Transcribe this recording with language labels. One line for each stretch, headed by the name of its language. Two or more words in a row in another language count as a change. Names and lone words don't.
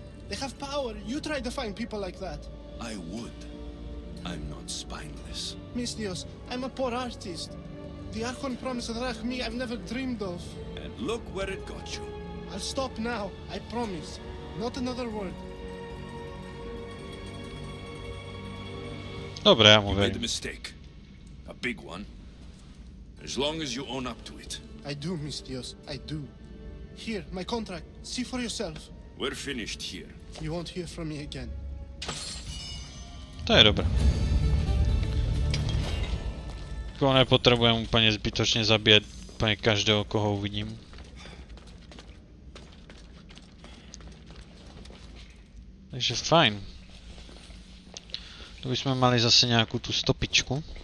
English: They have power. You try to find people like that. I would. I'm not spineless. Mistios, I'm a poor artist. The Archon promised Rachmi I've never dreamed of. And look where it got you. I'll stop now. I promise. Not another word.
Slovak: Dobre, ja mu
English: You made a
Slovak: verím.
English: mistake. A big one. As long as you own up to it. I do, Mistios. I do. Here, my contract. See for yourself. We're finished here. You won't hear from me again.
Slovak: To je dobré. Koho nepotrebujem úplne zbytočne zabíjať úplne každého, koho uvidím. Takže fajn. Tu by sme mali zase nejakú tú stopičku.